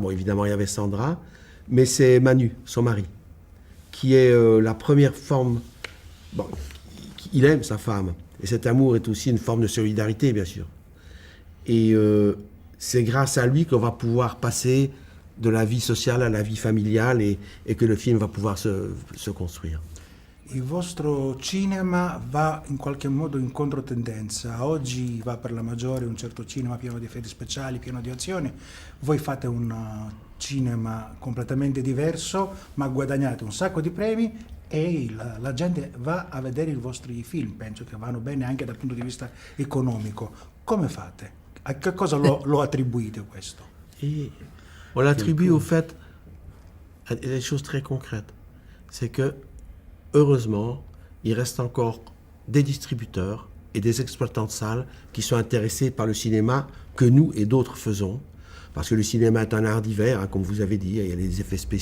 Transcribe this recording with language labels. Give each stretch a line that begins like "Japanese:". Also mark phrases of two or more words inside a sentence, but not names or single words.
French: Bon, évidemment, il y avait Sandra, mais c'est Manu, son mari, qui est la première forme... Bon, il aime sa femme, et cet amour est aussi une forme de solidarité, bien sûr. Et c'est grâce à lui qu'on va pouvoir passer de la vie sociale à la vie familiale et que le film va pouvoir se construire.
Italian: Il vostro cinema va in qualche modo in controtendenza. Oggi va per la maggiore un certo cinema pieno di effetti speciali, pieno di azione. Voi fate un cinema completamente diverso, ma guadagnate un sacco di premi e la gente va a vedere i vostri film. Penso che vanno bene anche dal punto di vista economico. Come fate? A che cosa lo attribuite questo?
French: Et on l'attribue au fait à des choses très concrètes. C'est que heureusement, il reste encore des distributeurs et des exploitants de salles qui sont intéressés par le cinéma que nous et d'autres faisons. Parce que le cinéma est un art divers, hein, comme vous avez dit, il y a les effets spéciaux.